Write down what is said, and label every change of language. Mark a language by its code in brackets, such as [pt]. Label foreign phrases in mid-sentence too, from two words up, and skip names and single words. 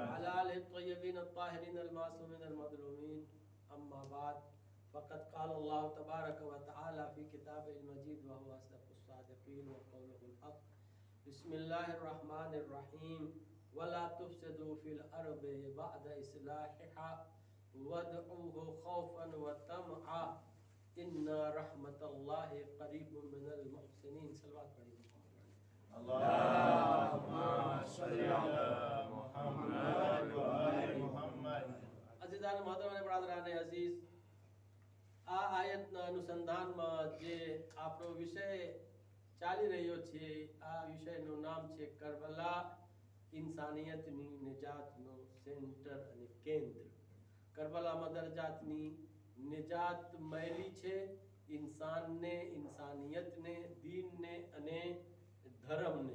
[ar] على آله الطيبين الطاهرين المعصومين المظلومين أما بعد فقد قال الله تبارك وتعالى في كتابه المجيد وهو أصدق الصادقين وقوله الحق بسم الله الرحمن الرحيم ولا تفسدوا في الأرض بعد إصلاحها وادعوه خوفا وطمعا إن رحمت الله قريب من المحسنين. صلى الله عليه وسلم. اللهم صل على محمد وآل محمد. [ur] عزیزان محترم [gu] અને [ur] برادران عزیز, [gu] આ આયતના અનુસંધાનમાં જે આપણો વિષય ચાલી રહ્યો છે, આ વિષયનું નામ છે કરબલા, ઇન્સાનિયતની નિજાતનું સેન્ટર અને કેન્દ્ર. કરબલામાં દરજાતની નિજાત મળી છે ઇન્સાનને, ઇન્સાનિયતને, દીનને અને ધર્મને.